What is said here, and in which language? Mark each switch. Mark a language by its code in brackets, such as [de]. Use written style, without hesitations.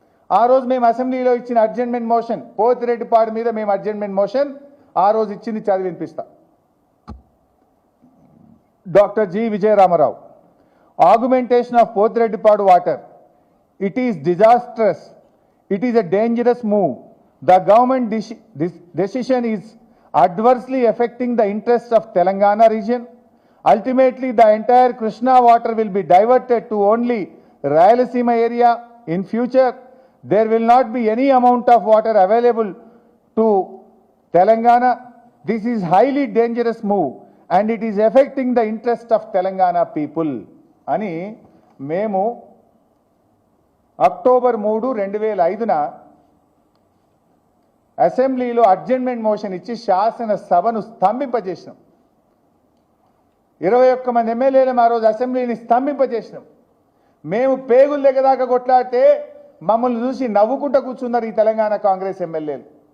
[te] ఆ రోజు మేము అసెంబ్లీలో ఇచ్చిన అడ్జర్న్మెంట్ మోషన్, పోతిరెడ్డిపాడు మీద మేము అడ్జర్న్మెంట్ మోషన్ ఆ రోజు ఇచ్చింది చదివి వినిపిస్తా. [en] Doctor G Vijayaramarao, augmentation of Pothireddypadu water, it is disastrous, it is a dangerous move. The government decision is adversely affecting the interests of Telangana region. Ultimately, the entire Krishna water will be diverted to only Rayalaseema area. In future, there will not be any amount of water available to Telangana. This is highly dangerous move and it is affecting the interest of Telangana people. [te] అని మేము October 3, 2005న అసెంబ్లీలో adjournment motion ఇచ్చి శాసనసభను స్తంభింపజేసినాం. 21 మంది ఎమ్మెల్యేలు ఆ రోజు అసెంబ్లీని స్తంభింపజేసినాం. మేము పేగుల దగ్గర దాకా కొట్లాడితే మమ్మల్ని చూసి నవ్వుకుంటూ కూర్చున్నారు ఈ తెలంగాణ కాంగ్రెస్ ఎమ్మెల్యేలు.